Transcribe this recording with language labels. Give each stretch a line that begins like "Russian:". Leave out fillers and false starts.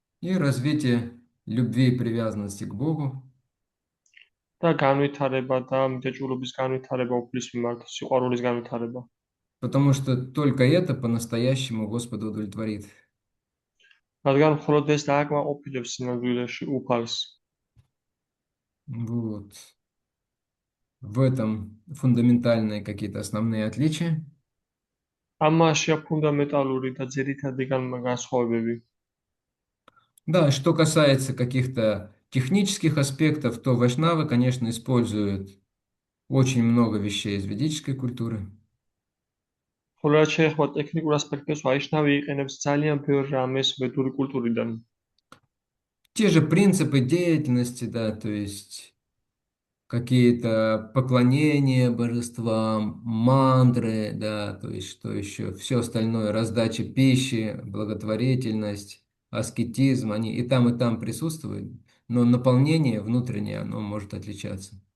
Russian: И развитие любви и привязанности к Богу.
Georgian: და განვითარება და მიტაჭულობის განვითარება უფლის მიმართ, სიყვარულის განვითარება.
Russian: Потому что только это по-настоящему Господа удовлетворит.
Georgian: რადგან მხოლოდ ეს დააკმაყოფილებს სინამდვილეში უფალს.
Russian: Вот. В этом фундаментальные какие-то основные отличия.
Georgian: ამაშია ფუნდამენტალური და ძირითადი განსხვავებები.
Russian: Да, что касается каких-то технических аспектов, то вайшнавы, конечно, используют очень много вещей из ведической культуры.
Georgian: ხოლო რაც შეეხება ტექნიკურ ასპექტებს, ვაიშნავი იყენებს ძალიან ბევრ რამეს ვედური კულტურიდან.
Russian: Те же принципы деятельности, да, то есть какие-то поклонения божествам, мантры, да, то есть что еще, все остальное, раздача пищи, благотворительность, аскетизм, они и там присутствуют, но наполнение внутреннее, оно может отличаться.